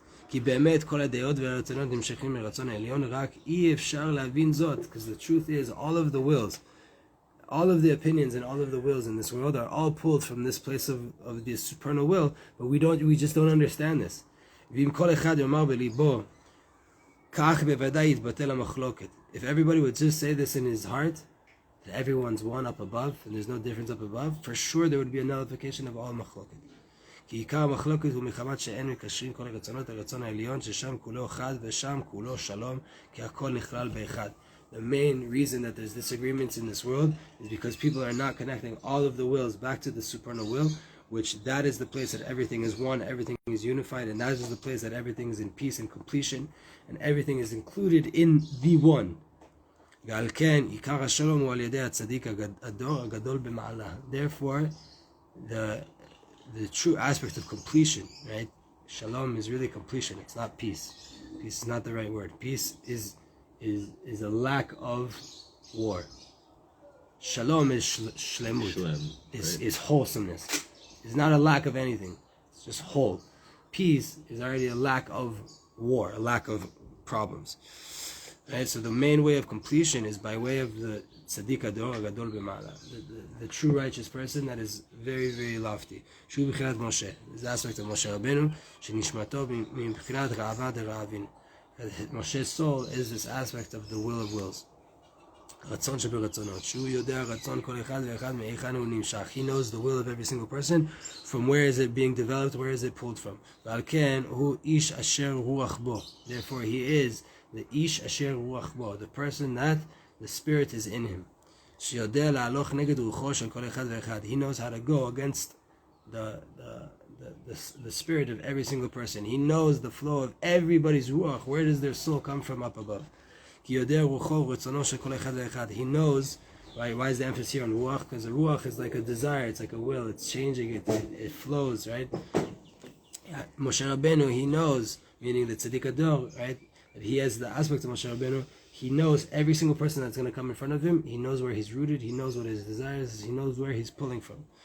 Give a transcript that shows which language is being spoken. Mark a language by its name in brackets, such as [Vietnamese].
[English] Because the truth is, all of the wills, all of the opinions and all of the wills in this world are all pulled from this place of the supernal will, but we just don't understand this. If everybody would just say this in his heart, that everyone's one up above, and there's no difference up above, for sure there would be a nullification of all machloket. [Hebrew] כי עיקר המחלוקת הוא מחמת שאין מקשרים כל הרצונות הרצון העליון, ששם כולו חד ושם כולו שלום, כי הכל נכלל באחד. [English] The main reason that there's disagreements in this world is because people are not connecting all of the wills back to the supernal will, which that is the place that everything is one, everything is unified, and that is the place that everything is in peace and completion, and everything is included in the one. [Hebrew] ועל כן, עיקר השלום הוא על ידי הצדיק הדור הגדול במעלה. [English] Therefore, the true aspect of completion, right? Shalom is really completion. It's not peace. Peace is not the right word. Peace is a lack of war. Shalom is shlemut. Is wholesomeness. It's not a lack of anything. It's just whole. Peace is already a lack of war, a lack of problems. Right? So the main way of completion is by way of the [Hebrew] tzaddik ador gadol b'ma'ala, [English] the true righteous person that is very, very lofty. [Hebrew] Shu b'chinat Moshe. [English] This is the aspect of Moshe Rabbeinu, [Hebrew] shenishmato b'chinat ra'ava dera'avin. [English] Moshe's soul is this aspect of the will of wills. [Hebrew] רצון שברצונות. שהוא יודע רצון כל אחד ואחד מאיכן הוא נמשך. [English] He knows the will of every single person. From where is it being developed? Where is it pulled from? [Hebrew] ועל כן הוא איש אשר רוח בו. [English] Therefore he is the ish asher ruach bo, the person that the spirit is in him. [Hebrew] שיודע להלוך נגד רוחו של כל אחד ואחד. [English] He knows how to go against the spirit of every single person. He knows the flow of everybody's ruach. Where does their soul come from up above? [Hebrew] כי יודע רוחו ורצונו של כל אחד ואחד. [English] He knows, right? Why is the emphasis here on ruach? Because the ruach is like a desire, it's like a will, it's changing, it flows, right? Moshe Rabbeinu, he knows, meaning the tzaddik ador, right? That he has the aspect of Moshe Rabbeinu. He knows every single person that's going to come in front of him. He knows where he's rooted. He knows what his desires is. He knows where he's pulling from.